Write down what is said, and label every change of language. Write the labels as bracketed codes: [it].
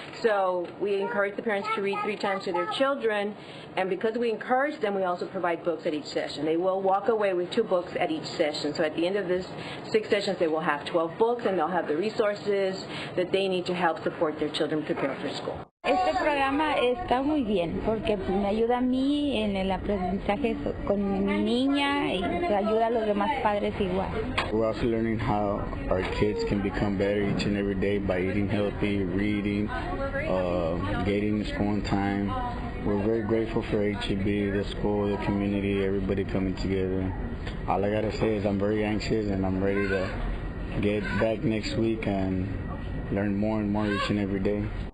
[en] So we encourage the parents to read 3 times to their children, and because we encourage them, we also provide books at each session. They will walk away with 2 books at each session. So at the end of this 6 sessions, they will have 12 books, and they'll have the resources that they need to help support their children prepare for school. [es] Este programa está muy bien porque me ayuda a mí en el aprendizaje con mi niña y ayuda a los demás padres igual. [en] We're also learning how our kids can become better each and every day by eating healthy, reading, getting to school on time. We're very grateful for HEB, the school, the community, everybody coming together. All I gotta say is I'm very anxious and I'm ready to get back next week and learn more and more each and every day.